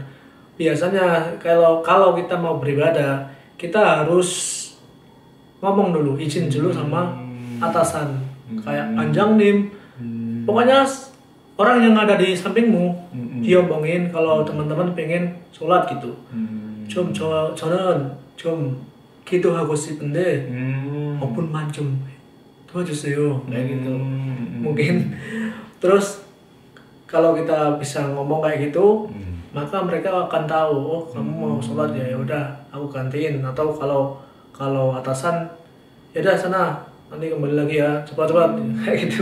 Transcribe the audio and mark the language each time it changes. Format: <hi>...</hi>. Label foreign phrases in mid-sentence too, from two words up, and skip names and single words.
<id>Biasanya kalau kita mau beribadah, kita harus ngomong dulu, izin dulu sama atasan, kayak panjang nim. Pokoknya orang yang ada di sampingmu diomongin kalau teman-teman pengen sholat gitu.</id> <ko>저는 좀 기도하고 싶은데 5분만 좀 도와주세요</ko> <id>kayak gitu. Mungkin terus kalau kita bisa ngomong kayak gitu, maka mereka akan tahu, oh kamu mau sholat ya udah aku gantiin. Atau kalau atasan, ya udah sana nanti kembali lagi ya, cepat-cepat kayak gitu.</id>